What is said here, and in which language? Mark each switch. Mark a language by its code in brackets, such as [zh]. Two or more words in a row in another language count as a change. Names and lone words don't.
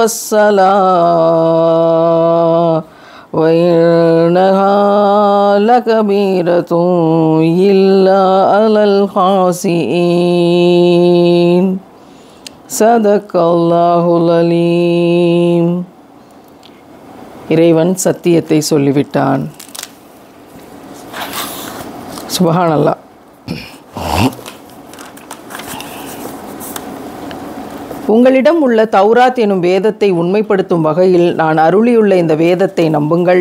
[ar] والصلاة وإنها لكبيرة إلا على الخاشعين صدق الله العليم. [ta] இறைவன் சத்தியத்தை சொல்லிவிட்டான். சுப்ஹானல்லாஹ். உங்களிடம் உள்ள தௌராத் எனும் வேதத்தை உண்மைப்படுத்தும் வகையில் நான் அருளியுள்ள இந்த வேதத்தை நம்புங்கள்.